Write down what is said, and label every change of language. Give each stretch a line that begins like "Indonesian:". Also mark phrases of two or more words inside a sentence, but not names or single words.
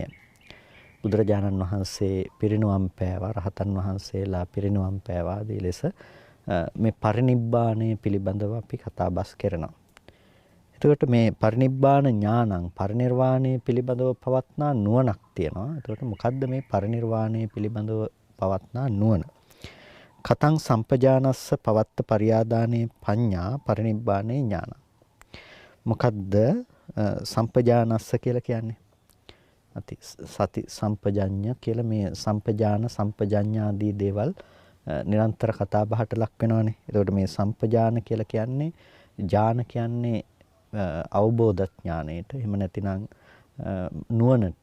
Sinhala: බුදුරජාණන් වහන්සේ පිරිනුවම් පෑවා, රහතන් වහන්සේලා පිරිනුවම් පෑවා ආදී ලෙස මේ පරිනිබ්බාණය පිළිබඳව අපි කතා බස් කරනවා. එතකොට මේ
Pali: පරිනිබ්බාන ඥානං
Sinhala: පරිනිර්වාණය පිළිබඳව පවත්නා නුවණක් තියෙනවා. එතකොට මොකද්ද මේ පරිනිර්වාණය පිළිබඳව පවත්නා නුවණ?
Pali: කතං සම්පජානස්ස පවත්ත පරියාදානේ පඤ්ඤා පරිනිබ්බානේ ඥානං.
Sinhala: මොකද්ද සම්පජානස්ස කියලා කියන්නේ? සති සම්පජඤ්ඤ කියලා මේ සම්පජාන සම්පජඤ්ඤාදී දේවල් නිරන්තර කතා බහට ලක් වෙනවානේ. එතකොට මේ සම්පජාන කියලා කියන්නේ ඥාන කියන්නේ අවබෝධ ඥාණයට, එහෙම නැතිනම් නුවණට.